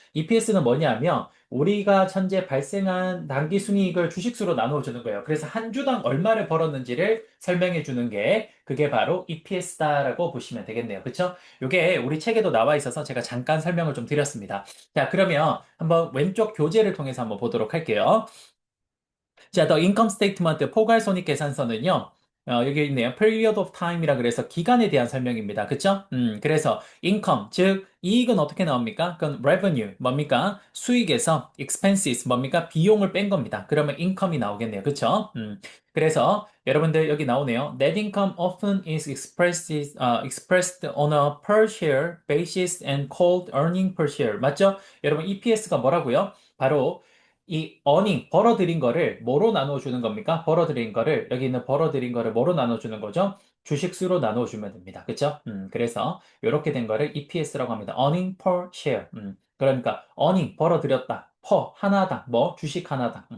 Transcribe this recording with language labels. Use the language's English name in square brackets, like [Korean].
[Korean] EPS는 뭐냐면 우리가 현재 발생한 당기순이익을 주식수로 나누어 주는 거예요. 그래서 한 주당 얼마를 벌었는지를 설명해 주는 게 그게 바로 EPS다라고 보시면 되겠네요. 그렇죠? 이게 우리 책에도 나와 있어서 제가 잠깐 설명을 좀 드렸습니다. 자, 그러면 한번 왼쪽 교재를 통해서 한번 보도록 할게요. [English] 자, The Income Statement 포괄손익계산서는요. [Korean] 여기 있네요. Period of Time이라 그래서 기간에 대한 설명입니다. 그쵸? 그래서 income, 즉 이익은 어떻게 나옵니까? 그건 revenue, 뭡니까? 수익에서 expenses, 뭡니까? 비용을 뺀 겁니다. 그러면 income이 나오겠네요. 그쵸? 그래서 여러분들 여기 나오네요. [English] Net income often is expressed on a per share basis and called earning per share. [Korean] 맞죠? 여러분 EPS가 뭐라고요? 바로 이 어닝, 벌어들인 거를 뭐로 나눠주는 겁니까? 벌어들인 거를, 여기 있는 벌어들인 거를 뭐로 나눠주는 거죠? 주식수로 나눠주면 됩니다. 그쵸? 그래서 이렇게 된 거를 EPS라고 합니다. [English] earning per share. [Korean] 그러니까 earning, 벌어들였다. per, 하나당, 뭐, 주식 하나당.